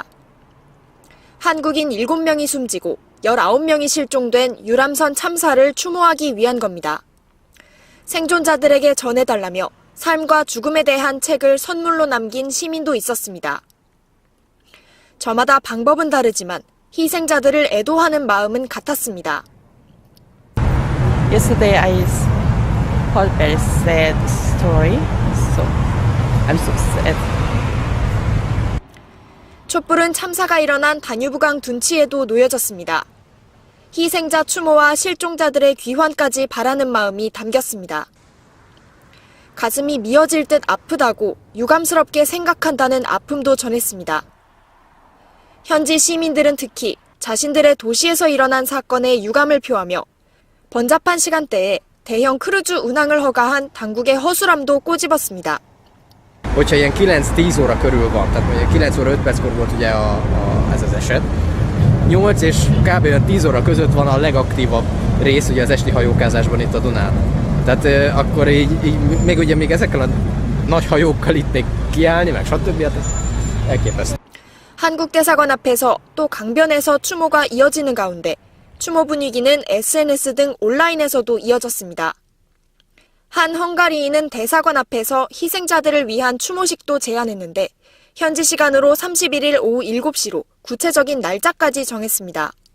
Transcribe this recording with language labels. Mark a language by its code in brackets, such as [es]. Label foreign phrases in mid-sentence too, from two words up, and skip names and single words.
[ko] 한국인 7명이 숨지고 19명이 실종된 유람선 참사를 추모하기 위한 겁니다. 생존자들에게 전해달라며 삶과 죽음에 대한 책을 선물로 남긴 시민도 있었습니다. 저마다 방법은 다르지만 희생자들을 애도하는 마음은 같았습니다. [en] Yesterday I heard very sad story, so I'm so sad. [ko] 촛불은 참사가 일어난 다뉴브강 둔치에도 놓여졌습니다. 희생자 추모와 실종자들의 귀환까지 바라는 마음이 담겼습니다. 가슴이 미어질 듯 아프다고 유감스럽게 생각한다는 아픔도 전했습니다. 현지 시민들은 특히 자신들의 도시에서 일어난 사건에 유감을 표하며 번잡한 시간대에 대형 크루즈 운항을 허가한 당국의 허술함도 꼬집었습니다. [hu] Hogyha ilyen 9-10 óra körül van, tehát mondjuk 9 óra 5 perckor volt ugye ez az eset. 8 és kb. 10 óra között van a legaktívabb rész ugye az esti hajókázásban itt a Dunán. Tehát akkor így még ezekkel a nagy hajókkal itt még kiállni, meg stb. Hát ez elképesztő. [ko] 한국 대사관 앞에서 또 강변에서 추모가 이어지는 가운데 추모 분위기는 SNS 등 온라인에서도 이어졌습니다. 한 헝가리인은 대사관 앞에서 희생자들을 위한 추모식도 제안했는데 현지 시간으로 31일 오후 7시로 구체적인 날짜까지 정했습니다.